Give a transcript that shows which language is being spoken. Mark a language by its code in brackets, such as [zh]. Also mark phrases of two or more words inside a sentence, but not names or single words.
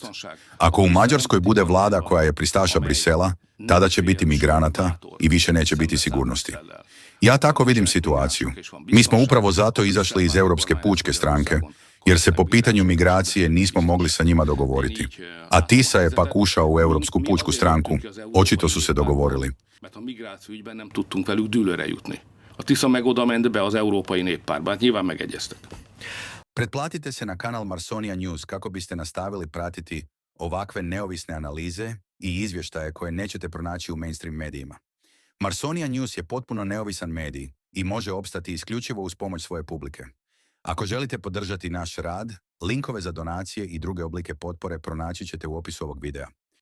[hr] Ako u Mađarskoj bude vlada koja je pristaša Brisela, tada će biti migranata i više neće biti sigurnosti. Ja tako vidim situaciju. Mi smo upravo zato izašli iz Europske pučke stranke, jer se po pitanju migracije nismo mogli sa njima dogovoriti. A TISA je pak ušao u Europsku pučku stranku. Očito su se dogovorili. [hu] A TISA meg oda ment be az Európai Néppártba, hát nyilván megegyeztek. [hr] Pretplatite se na kanal Marsonia News kako biste nastavili pratiti ovakve neovisne analize i izvještaje koje nećete pronaći u mainstream medijima. Marsonia News je potpuno neovisan medij i može opstati isključivo uz pomoć svoje publike. Ako želite podržati naš rad, linkove za donacije i druge oblike potpore pronaći ćete u opisu ovog videa.